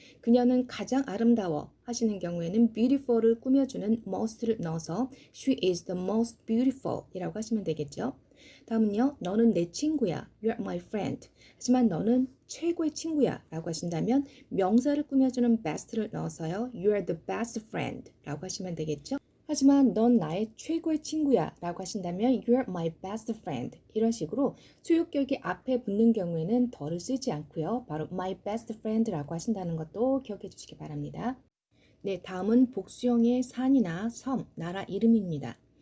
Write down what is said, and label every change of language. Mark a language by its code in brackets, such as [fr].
[ko] 그녀는 가장 아름다워 하시는 경우에는 beautiful을 꾸며주는 most를 넣어서 she is the most beautiful 이라고 하시면 되겠죠. 다음은요. 너는 내 친구야. You're my friend. 하지만 너는 최고의 친구야 라고 하신다면 명사를 꾸며주는 best를 넣어서요. [en] You're the best friend 라고 하시면 되겠죠. [ko] 하지만 넌 나의 최고의 친구야 라고 하신다면 You're my best friend 이런 식으로 수요격이 앞에 붙는 경우에는 더를 쓰지 않고요. 바로 my best friend 라고 하신다는 것도 기억해 주시기 바랍니다. 네, 다음은 복수형의 산이나 섬, 나라 이름입니다.